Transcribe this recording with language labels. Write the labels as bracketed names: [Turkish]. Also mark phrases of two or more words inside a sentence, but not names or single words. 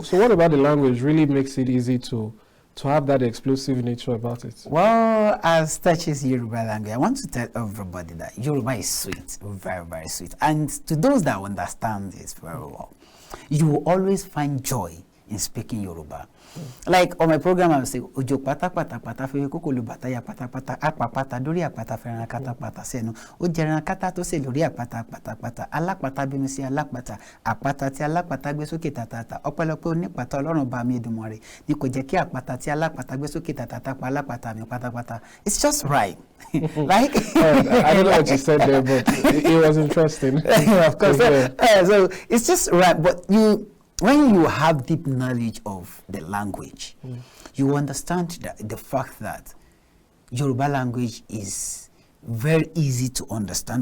[English] So what about the language really makes it easy to have that explosive nature about it? Well, as touches Yoruba language, I want to tell everybody that Yoruba is sweet, very, very sweet. And to those that understand this very well, you will always find joy in speaking Yoruba. Like on my program, I will say, [Yoruba] Ojo pata pata pata fe kokolu bataya pata pata apa pata dori apata ferana kata pata senu ojerana kata to se lori apata pata pata alapata binu si alapata apata ti alapata gbe soke tatata ọpẹ́lọpẹ́ oni pata Ọlọ́run ba mi Èdùmàrè ni kò jẹ́ kí apata ti alapata gbe soke tatata pa alapata mi pata pata. [English] It's just right. Like I don't know what you said there, but it was interesting. Of course. So it's just right, but when you have deep knowledge of the language, you understand the fact that Yoruba language is very easy to understand.